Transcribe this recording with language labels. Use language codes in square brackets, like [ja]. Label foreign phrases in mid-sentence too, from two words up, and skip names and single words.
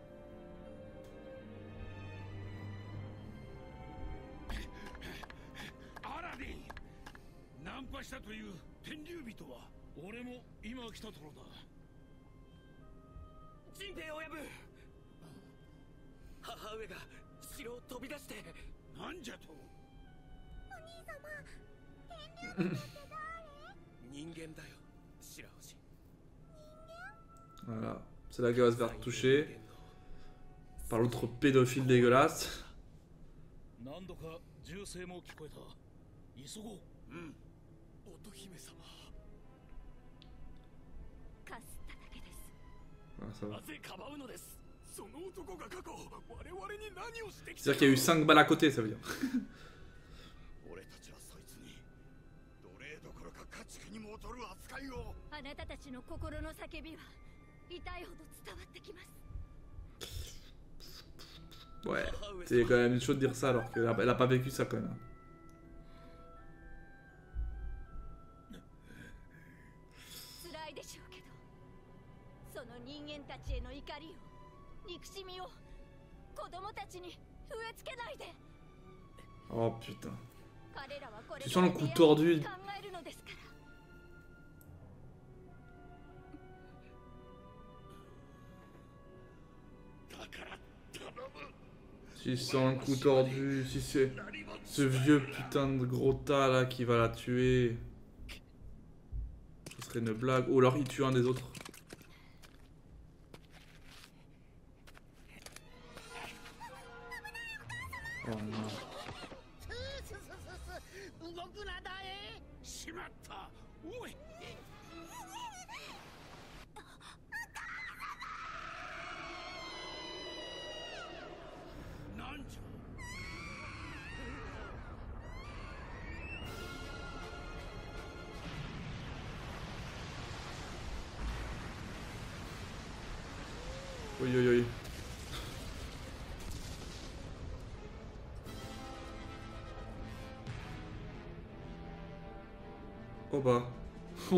[ja] Aladin ナンパしたという天竜人は俺も今来たところだ人兵親分母上が城を飛び出してなんじゃとお兄様天竜人って誰人間だよ白星 [fr] Voilà. C'est là qu'elle va se faire toucher par l'autre pédophile dégueulasse. [ja] 何度か銃声も聞こえた急ごう乙姫様かすっただけです [fr] Voilà, ça va. [ja] なぜかばうのですその男が過去我々に何をしてきた [fr] C'est-à-dire qu'il y a eu 5 balles à côté, ça veut dire. [ja] 俺たちはそいつに奴隷どころか家畜にも劣る扱いをあなたたちの心の叫びは痛いほど伝わってきます [fr] Ouais, c'est quand même chaud de dire ça alors qu'elle a pas vécu ça quand même. [ja] 辛いでしょうけどその人間たちへの怒りを憎しみを子供たちに植え付けないで [fr] Oh putain. [ja] 彼らはこれ [fr] Tu sens le coup tordu. [ja] 考えるのですから [fr] Si c'est un coup tordu, si c'est ce vieux putain de gros tas là qui va la tuer. Ce serait une blague. Ou alors il tue un des autres. Oh non. [ja] 動くなだえしまったおいなんじゃ [fr] Oui, oui, oui. Oh bah.